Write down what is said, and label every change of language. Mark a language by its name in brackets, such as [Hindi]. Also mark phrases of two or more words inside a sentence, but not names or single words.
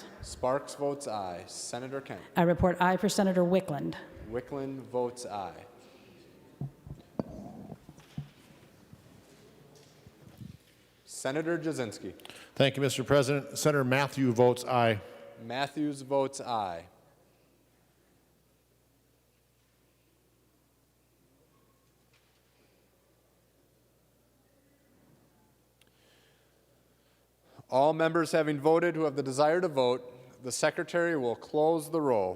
[English] Sparks votes aye. Senator Kent. I report aye for Senator Wickland. Wickland votes aye. Senator Jasinski. Thank you, Mr. President. Senator Matthew votes aye. Matthews votes aye. All members having voted who have the desire to vote, the Secretary will close the roll.